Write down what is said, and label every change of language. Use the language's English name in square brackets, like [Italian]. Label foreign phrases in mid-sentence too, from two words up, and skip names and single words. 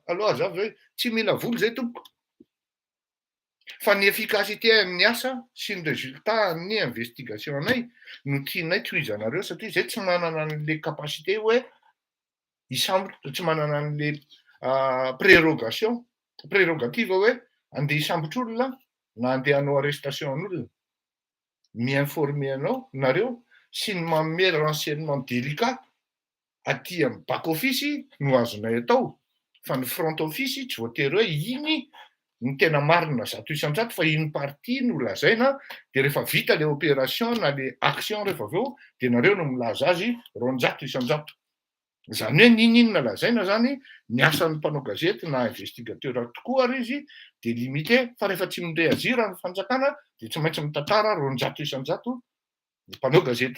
[Malagasy] Aloha aza hoe tsy mila vola zay tompoko. Fa ny efficacité amin'ny asa sy ny résultat ny investigation anay no tianay tohizanareo satria zay tsy manana an' [French] le capacité [Malagasy] hoe hisambotra, tsy manana an' [French] le prérogative [Malagasy] hoe andeha hisambotra olona na andeha hanao arrestation an'olona. Mi-informer anao nareo sy ny manome [French] renseignement délicat [Malagasy] aty amin'ny [English] back office [Malagasy] no azonay atao. Fa ny [English] front office [Malagasy] tsy voatery hoe iny ny tena marina zato isan-jato fa iny partie no lazaina dia rehefa vita [French] le opération [Malagasy] na [French] le action [Malagasy] rehefa aveo dia nareo no milaza azy roanjato isan-jato. Zany hoe ninona lazaina zany ny asan'ny mpanao gazety na investigateur tokoa ary izy dia limité fa rehefa tsy mireazira ny fanjakana dia tsy maintsy mitantara roanjato isan-jato ny mpanao gazety.